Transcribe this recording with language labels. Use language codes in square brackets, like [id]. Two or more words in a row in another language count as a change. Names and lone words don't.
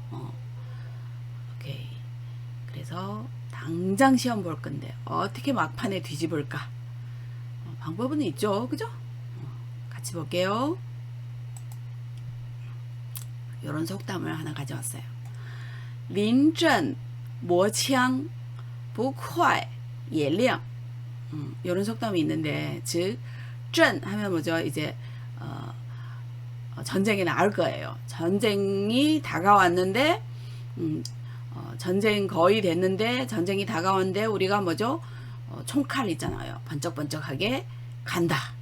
[ko] 오케이. 그래서 당장 시험 볼 건데 어떻게 막판에 뒤집을까? 방법은 있죠, 그죠? 같이 볼게요. 이런 속담을 하나 가져왔어요. [zh] 临阵磨枪不快也亮. [ko] 이런 속담이 있는데, 즉 전 하면 뭐죠? 이제 전쟁이 나올 거예요. 전쟁이 다가왔는데 전쟁 거의 됐는데 전쟁이 다가왔는데 우리가 뭐죠? 총칼 있잖아요. 번쩍번쩍하게 간다.